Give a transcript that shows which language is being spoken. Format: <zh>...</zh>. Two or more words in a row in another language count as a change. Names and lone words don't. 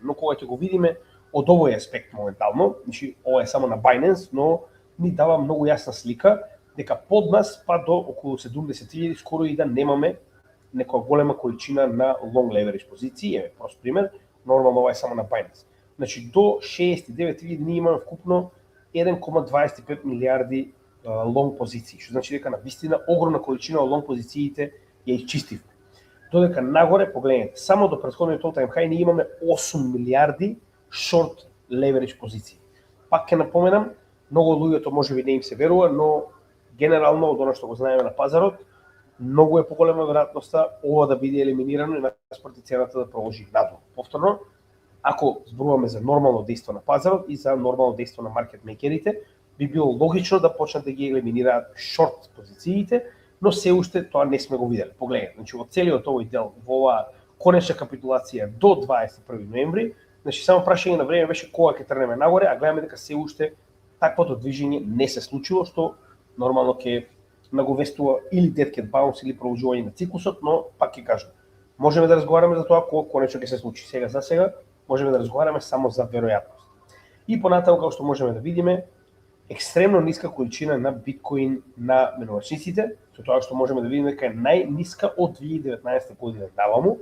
<mk>Но кога ќе го видиме од овој аспект моментално, значи ова е само на Binance, но ни дава многу јасна слика дека под нас па до околу 70.000 скоро и да немаме некоја голема количина на</mk> <en>long leverage</en> <mk>позиции, еве прост пример, нормално ова е само на Binance. Значи до 69.000 ние имаме вкупно 1,25 милиарди long позиции, што значи дека на вистина огромна количина од long позициите ја исчистивме. Додека нагоре, погледнете, само до претходниот</mk> <en>all-time high</en> <mk>ние имаме 8 милиарди</mk> <en>short leverage</en> <mk>позиции. Пак ќе напоменам, многу од луѓето можеби не им се верува, но генерално од она што го знаеме на пазарот, многу е поголема веројатноста ова да биде елиминирано и наспроти цената да продолжи надвор. Повторно, ако зборуваме за нормално дејство на пазарот и за нормално дејство на маркет мейкерите, би било логично да почнат да ги елиминираат шорт позициите, но се уште тоа не сме го виделе. Погледнете, значи во целиот овој дел, во оваа конечна капитулација до 21 ноември, значи само прашање на време беше кога ќе тргнеме нагоре, а гледаме дека се уште таквото движење не се случило, што нормално ќе наговестува или</mk> <en>dead cat bounce</en> <mk>или продолжување на циклусот, но пак ќе кажам, можеме да разговараме за тоа кога конечно ќе се случи. Сега за сега можеме да разговараме само за веројатност. И понатаму како што можеме да видиме, екстремно ниска количина на биткоин на менувачниците, со тоа што можеме да видиме дека е најниска од 2019 година наваму.</mk>